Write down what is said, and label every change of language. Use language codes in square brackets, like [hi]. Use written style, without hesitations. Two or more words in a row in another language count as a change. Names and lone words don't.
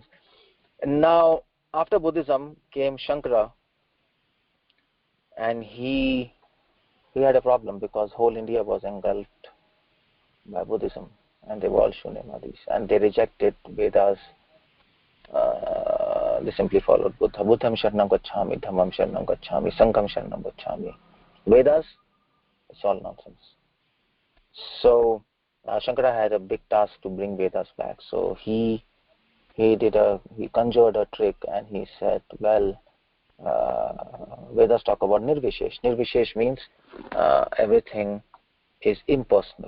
[en] And now, after Buddhism came Shankara, and he had a problem because whole India was engulfed by Buddhism, and they were all Shunyavadis, and they rejected Vedas. They simply followed Buddha. [pi] Buddham Sharanam Gacchami, Dhammam Sharanam Gacchami, Sangham Sharanam Gacchami. [en] Vedas, it's all nonsense. So Shankara had a big task to bring Vedas back. So he conjured a trick, and he said, well, Vedas talk about Nirvishesh. Nirvishesh means everything is impersonal.